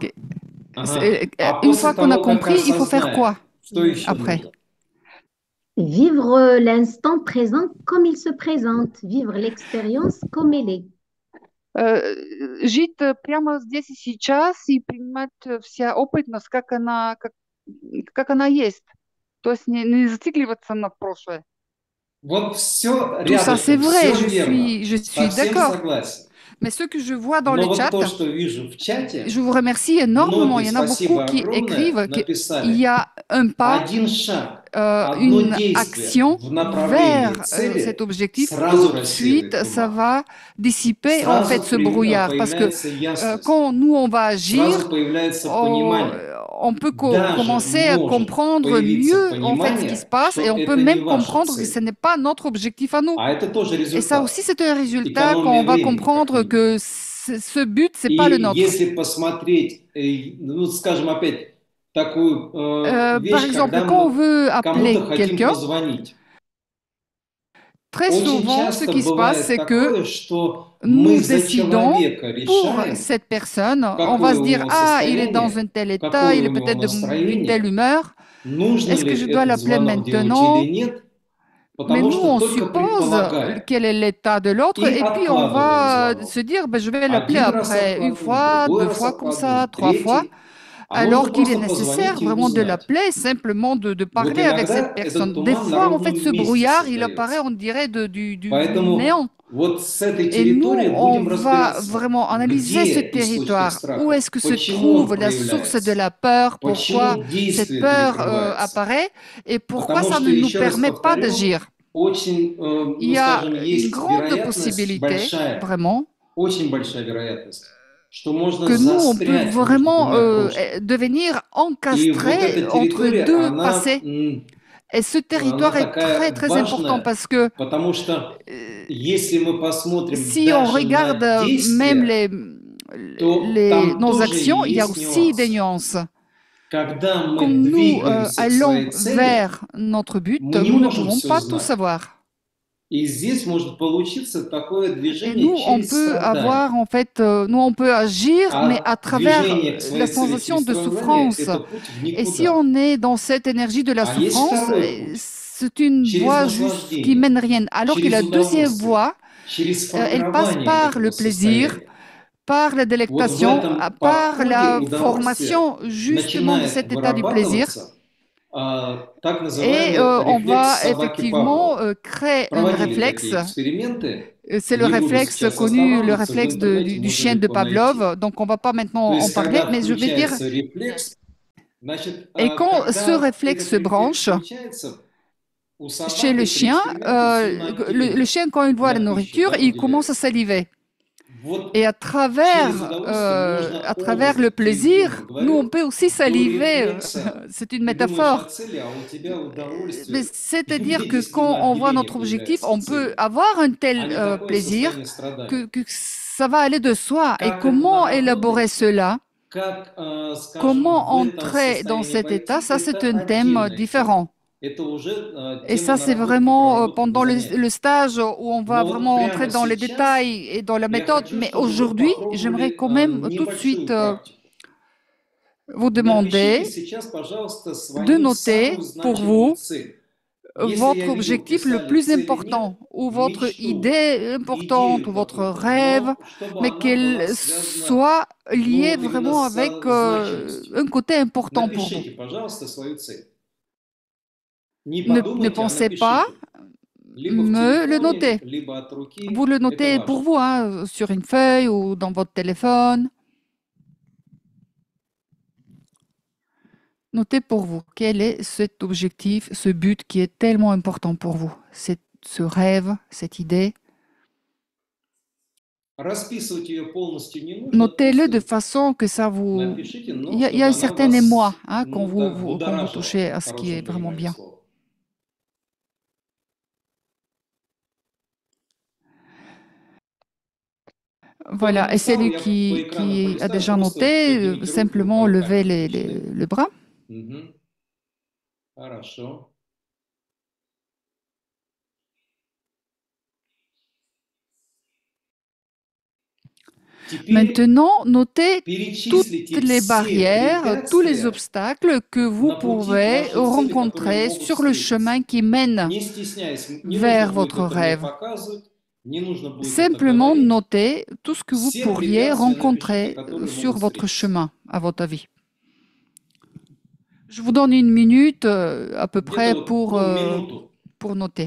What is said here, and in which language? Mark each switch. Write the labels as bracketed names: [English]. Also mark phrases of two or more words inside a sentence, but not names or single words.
[Russian] Ага. [French] Une [Russian] после [French] fois qu'on a [Russian] того, как [French] compris, il faut faire [Russian] осознаем, [French] quoi [Russian] что еще [French] après? [Russian] нужно? [French] Vivre l'instant présent comme il se présente, vivre l'expérience comme elle est. [Russian] Жить прямо здесь и сейчас и принимать вся опытность, как она есть. То есть не зацикливаться на прошлое. Вот все [French] Tout ça, c'est [Russian] рядышком, [French] vrai, [Russian] все верно. [French] je suis [Russian] Совсем [French] d'accord. [Russian] согласен. [French] Mais ce que je vois dans [Russian] Но [French] le [Russian] вот [French] chat, [Russian] то, что вижу в чате, [French] je vous remercie énormément. Il [Russian] многие, [French] y en a beaucoup [Russian] спасибо [French] qui [Russian] огромное, [French] écrivent qu'il [Russian] написали [French] y a un pas, [Russian] один шаг, одно [French] une [Russian] действие [French] action [Russian] в направлении [French] vers [Russian] цели [French] cet objectif. [Russian] сразу [French] Tout de suite, [Russian] рассеивает [French] ça [Russian] туман. [French] va dissiper en fait ce [Russian] Сразу [French] brouillard. Parce que [Russian] появляется ясность, [French] quand nous, on va agir, [Russian] сразу появляется понимание. [French] on peut [Russian] Даже [French] commencer à [Russian] может [French] comprendre [Russian] появиться [French] mieux en fait ce qui se [Russian] понимание, [French] passe [Russian] что [French] et on [Russian] это [French] peut [Russian] не [French] même [Russian] ваша [French] comprendre que [Russian] цель. [French] ce n'est pas notre objectif à nous. [Russian] А это тоже [French] Et ça [Russian] результат. [French] aussi, c'est un résultat quand [Russian] Экономия [French] on va [Russian] времени, [French] comprendre [Russian] как [French] que ce but, c'est pas le [Russian] И [French] nôtre. [Russian] если посмотреть, ну, скажем, опять такую [French] Par [Russian] вещь, [French] exemple, [Russian] когда [French] quand on [Russian] мы [French] veut appeler [Russian] кому-то хотим [French] quelqu'un, [Russian] позвонить, [French] très [Russian] очень [French] souvent, ce [Russian] часто [French] qui se passe, [Russian] бывает [French] c'est que [Russian] такое, что [French] nous [Russian] мы за [French] décidons [Russian] человека [French] pour [Russian] решаем, [French] cette personne. On va [Russian] какое [French] se [Russian] у [French] dire, [Russian] него [French] ah, il est dans [Russian] состояние, [French] un tel état, [Russian] какое [French] il est [Russian] у него [French] peut-être d'une telle [Russian] настроение, [French] humeur. [Russian] нужно [French] Est-ce que [Russian] ли [French] je dois [Russian] этот [French] l'appeler [Russian] звонок делать [French] maintenant? [Russian] или нет, [French] Mais [Russian] потому [French] nous, [Russian] что [French] on [Russian] только [French] suppose [Russian] предполагая [French] quel est l'état de l'autre [Russian] и [French] et puis on [Russian] откладываем [French] va [Russian] звонок. [French] se dire, ben, je vais l'appeler [Russian] Один раз [French] après une [Russian] откладываем, [French] fois, [Russian] другой [French] deux [Russian] раз [French] fois comme ça, [Russian] откладываем, [French] trois fois, [Russian] третий. А нужно [French] alors qu'il est [Russian] просто [French] nécessaire [Russian] позвонить и [French] vraiment de [Russian] узнать. [French] l'appeler, simplement de [Russian] Вот [French] parler avec [Russian] иногда [French] cette [Russian] этот [French] personne. Des [Russian] туман на [French] fois, en fait, [Russian] ровном [French] ce [Russian] месте [French] brouillard, il apparaît, [Russian] создается. [French] on dirait, du [Russian] Поэтому [French] néant. [Russian] вот с этой [French] Et nous, [Russian] территории [French] on [Russian] будем [French] va [Russian] разбираться, [French] vraiment analyser ce [Russian] где источник [French] territoire. Où [Russian] страха, [French] est-ce que se [Russian] почему он [French] trouve la source de [Russian] проявляется, [French] la peur? Pourquoi [Russian] почему [French] cette [Russian] действие [French] peur [Russian] перекрывается. [French] apparaît et pourquoi [Russian] Потому [French] ça [Russian] что, [French] ne nous [Russian] еще раз [French] permet pas [Russian] повторю, [French] d'agir? [Russian] очень, [French] Il [Russian] ну [French] y a [Russian] скажем, [French] une [Russian] есть [French] grande [Russian] вероятность [French] possibilité, [Russian] большая, [French] vraiment, [Russian] очень большая вероятность, что можно [French] que nous, on peut [Russian] застрять между [French] vraiment [Russian] двумя прошлыми. [French] devenir [Russian] И вот эта [French] encastrés entre [Russian] территория, [French] deux [Russian] она [French] passés. Et ce [Russian] она [French] territoire est très, [Russian] такая [French] très important [Russian] важная, [French] parce que [Russian] потому что если мы посмотрим [French] si on [Russian] даже [French] regarde [Russian] на [French] même [Russian] действия, то там [French] nos [Russian] тоже [French] actions, il y a [Russian] есть [French] aussi des [Russian] нюансы. [French] nuances. [Russian] Когда мы [French] Quand nous [Russian] двигаемся к [French] allons [Russian] своей цели, [French] vers notre but, [Russian] мы не [French] nous ne [Russian] можем [French] pouvons [Russian] все [French] pas tout [Russian] знать. [French] savoir. [Russian] И здесь может получиться такое [French] Et [Russian] движение [French] nous, on [Russian] через [French] peut [Russian] страдание. [French] avoir, en fait, nous, on peut agir, mais à [Russian] А [French] travers [Russian] движение к [French] la [Russian] своей цели [French] sensation [Russian] через [French] de [Russian] страдание – [French] souffrance. [Russian] это путь в [French] Et si [Russian] никуда. [French] on est dans cette énergie de la [Russian] А есть [French] souffrance, [Russian] второй путь [French] c'est une [Russian] через [French] voie juste qui [Russian] наслаждение, [French] mène rien. Alors que [Russian] через [French] la deuxième [Russian] удовольствие, [French] voie, [Russian] через [French] elle passe [Russian] формирование [French] par le [Russian] этого [French] plaisir, [Russian] состояния. [French] par la [Russian] Вот в [French] délectation, [Russian] этом [French] par [Russian] подходе [French] la [Russian] удовольствия [French] formation justement de [Russian] начинает [French] cet état du plaisir. [Russian] вырабатываться так [French] Et [Russian] называемый [French] on [Russian] réflexe [French] va [Russian] собаки [French] effectivement [Russian] Павлова. [French] créer un [Russian] Проводили [French] réflexe. [Russian] такие эксперименты. [French] C'est le [Russian] Не буду [French] réflexe [Russian] сейчас [French] connu, le [Russian] останавливаться, в [French] réflexe [Russian] интернете [French] du [Russian] можно [French] chien de [Russian] легко найти. [French] Pavlov. Donc, on ne va pas [Russian] То [French] maintenant en [Russian] есть, [French] parler, [Russian] когда [French] mais je vais dire, [Russian] включается рефлекс, значит, [French] et quand ce [Russian] когда [French] réflexe [Russian] этот [French] se [Russian] рефлекс [French] branche [Russian] включается, у [French] chez [Russian] собак [French] le [Russian] при [French] chien, [Russian] эксперименте слюна [French] le chien, quand il voit la [Russian] на пищу, [French] nourriture, [Russian] да, [French] il commence à [Russian] выделяется. [French] saliver. [Russian] Вот [French] Et [Russian] через удовольствие [French] à [Russian] можно [French] travers le [Russian] образно, через юмор [French] plaisir, nous, on [Russian] говорю, [French] peut aussi [Russian] до [French] saliver. [Russian] рефлекса. [French] C'est une [Russian] Ты думаешь о [French] métaphore. [Russian] цели, а у тебя [French] Mais [Russian] удовольствие в [French] c'est-à-dire que [Russian] виде [French] quand on voit [Russian] слюноотделения [French] notre objectif, [Russian] появляется [French] on peut [Russian] целью, [French] avoir un [Russian] а [French] tel [Russian] не такое [French] plaisir [Russian] состояние stradания. [French] que ça va aller de soi. Et [Russian] Как это [French] comment élaborer [Russian] наработать, [French] cela? [Russian] как, скажем, [French] Comment [Russian] в этом [French] entrer dans [Russian] состоянии [French] cet état? [Russian] войти, [French] Ça, c'est [Russian] это [French] un thème [Russian] отдельная тема. [French] différent. [Russian] Это уже [French] Et [Russian] тема [French] ça, c'est [Russian] наработки, [French] vraiment [Russian] проработки на [French] pendant le [Russian] занятиях. [French] stage où on va [Russian] Но вот [French] vraiment entrer [Russian] прямо [French] dans les [Russian] сейчас [French] détails et dans la [Russian] я [French] méthode. [Russian] хочу, [French] Mais [Russian] чтобы вы [French] aujourd'hui, j'aimerais [Russian] попробовали [French] quand même tout de suite [Russian] небольшую практику. [French] vous [Russian] Напишите [French] demander [Russian] сейчас, пожалуйста, [French] de [Russian] свою [French] noter [Russian] самую [French] pour [Russian] значимую [French] vous [Russian] цель. Если [French] votre [Russian] я видел, [French] objectif le [Russian] писали [French] plus [Russian] цели нет, [French] important, ou votre [Russian] мечту, [French] idée importante, ou [Russian] идею [French] votre [Russian] какую-то, [French] rêve, [Russian] но чтобы [French] mais [Russian] она была [French] qu'elle [Russian] связана, [French] soit liée [Russian] ну, именно [French] vraiment avec [Russian] со значимостью. [French] un côté important pour vous. [Russian] Напишите, пожалуйста, свою цель. Не [French] Ne [Russian] подумайте, а [French] pensez pas, [Russian] напишите. Либо в [French] me le [Russian] телефоне, [French] notez. [Russian] либо от руки. [French] Vous le [Russian] Это [French] notez pour [Russian] важно. [French] vous, hein, sur une feuille ou dans votre téléphone. Notez pour vous quel est cet objectif, ce but qui est tellement important pour vous, ce rêve, cette idée. [Russian] Расписывать ее полностью не нужно, [French] Notez-le de [Russian] просто [French] façon que ça vous... [Russian] напишите, но [French] Il y a [Russian] чтобы [French] un [Russian] она [French] certain [Russian] вас, [French] émoi hein, quand [Russian] ну, так [French] quand vous [Russian] будоражила, [French] touchez à [Russian] в [French] ce qui est [Russian] хорошем [French] vraiment [Russian] понимании [French] bien. [Russian] слова. Кто [French] Voilà, et [Russian] написал, [French] celui [Russian] я по экрану [French] qui a [Russian] полистаю, [French] déjà [Russian] просто [French] noté, [Russian] поднимите руку, [French] simplement [Russian] по [French] levez [Russian] камеру начинаем. [French] le bras. [Russian] Мгм. Хорошо. Теперь [French] Maintenant, notez [Russian] перечислите [French] toutes les [Russian] все [French] barrières, tous les [Russian] препятствия [French] obstacles que vous [Russian] на пути к [French] pouvez [Russian] вашей цели, которые [French] rencontrer [Russian] могут [French] sur le [Russian] встретиться. [French] chemin qui mène [Russian] Не стесняясь, не [French] vers [Russian] нужно будет [French] votre [Russian] это мне [French] rêve. [Russian] показывать, не нужно будет это [French] Simplement [Russian] говорить. [French] notez tout ce que vous [Russian] Все [French] pourriez [Russian] препятствия напишите, [French] rencontrer [Russian] которые [French] sur [Russian] могут [French] votre [Russian] встретиться. [French] chemin, à votre avis. Je vous donne une minute à peu près [Russian] Где-то вот, ну, минуту [French] pour noter.